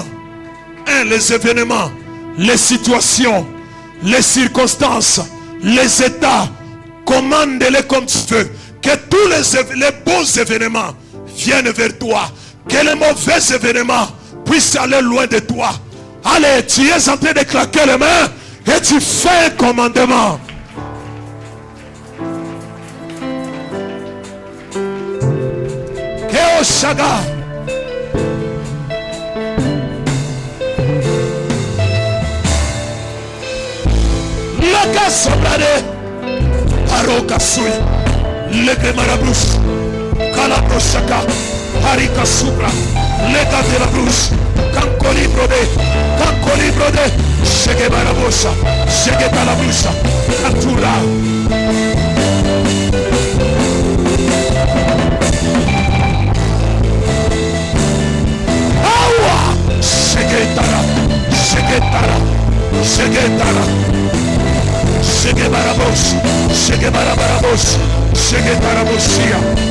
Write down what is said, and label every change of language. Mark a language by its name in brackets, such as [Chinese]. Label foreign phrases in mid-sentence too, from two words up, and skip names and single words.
[French] Les événements, les situations, les circonstances, les états. Commande-les comme tu veux. Que tous les bons événements viennent vers toi. Que les mauvais événements puissent aller loin de toi. Allez, tu es en train de claquer les mains et tu fais un commandement. Keo Shaga. Laka Sobrade. Aroka Sui. Leke Marabus. Kalaproshaka. Harika Supra. Lega de la Bruce. Kankoli Brode. Kankoli Brode. Shege Barabosa. Shege Balabusa. Katura. Awa. Shege Tara. Shege Tara. Shege Tara. Shege Barabos. Shege Barabarabos. Shege Barabosia.